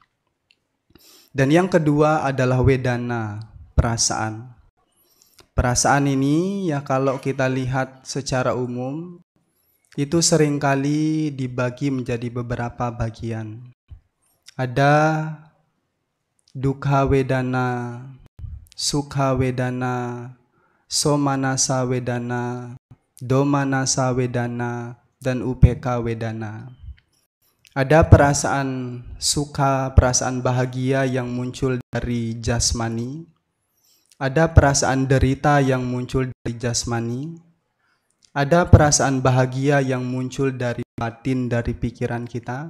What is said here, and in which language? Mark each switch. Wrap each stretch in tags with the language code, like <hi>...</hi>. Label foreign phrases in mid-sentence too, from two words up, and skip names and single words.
<id>Dan yang kedua adalah wedana, perasaan. Perasaan ini ya kalau kita lihat secara umum, itu seringkali dibagi menjadi beberapa bagian.</id> <pi>Ada dukkha wedana, sukha wedana, somanasa wedana, domanasa wedana, dan upeka wedana.</pi> <id>Ada perasaan suka, perasaan bahagia yang muncul dari jasmani. Ada perasaan derita yang muncul dari jasmani. Ada perasaan bahagia yang muncul dari batin, dari pikiran kita.</id>